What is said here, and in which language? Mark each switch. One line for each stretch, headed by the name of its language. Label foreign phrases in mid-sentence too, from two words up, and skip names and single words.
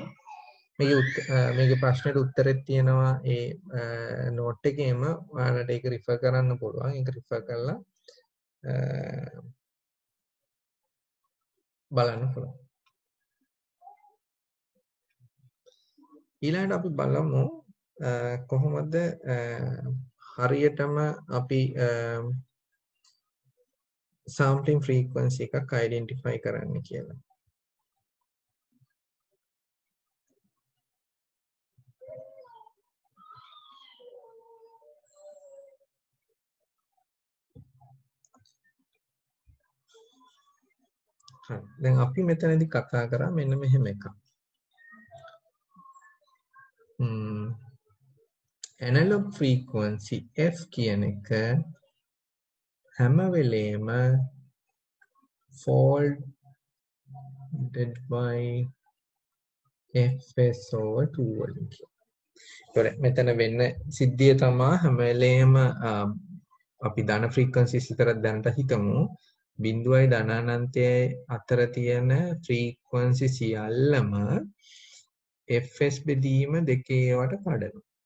Sinhala: මේකේ ප්‍රශ්නෙට උත්තරෙත් තියෙනවා ඒ නෝට් එකේම ඔයාලට ඒක රිෆර් කරන්න පුළුවන්. ඒක රිෆර් කරලා බලන්න පුළුවන්. ඊළඟට අපි බලමු කොහොමද හරියටම අපි
English: sampling frequency
Sinhala: එකක් identify කරන්න කියලා. හරි. දැන් අපි මෙතනදී කතා කරා මෙන්න මෙහෙම එකක්.
English: analog frequency f
Sinhala: කියන එක හැම වෙලේම
English: folded by fs over 2
Sinhala: වලින් කියනවා. මෙතන වෙන්න සිද්ධිය තමයි හැම වෙලේම අපි ධන frequencies විතරක් දැනට හිතමු. බිඳුවයි ධනානන්තයයි අතර තියෙන frequency සියල්ලම fs බෙදීම දෙකේ ඒවට කඩනවා.